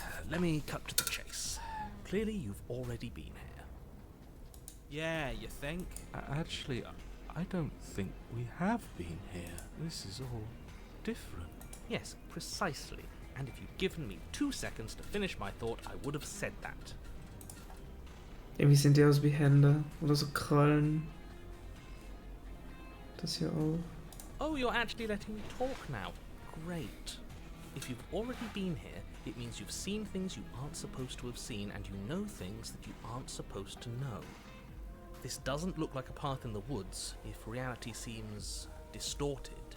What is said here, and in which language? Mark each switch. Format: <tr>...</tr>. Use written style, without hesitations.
<en>Let me cut to the chase. Clearly you've already been here. Yeah, you think? Actually, I don't think we have been here. This is all different. Yes, precisely. And if you'd given me 2 seconds to finish my thought, I would have said that.</en> <de>Irgendwie sehen die aus wie Hände oder so Krallen. Das hier auch.</de> <en>Oh, you're actually letting me talk now. Great. If you've already been here, it means you've seen things you aren't supposed to have seen, and you know things that you aren't supposed to know. This doesn't look like a path in the woods if reality seems distorted.</en>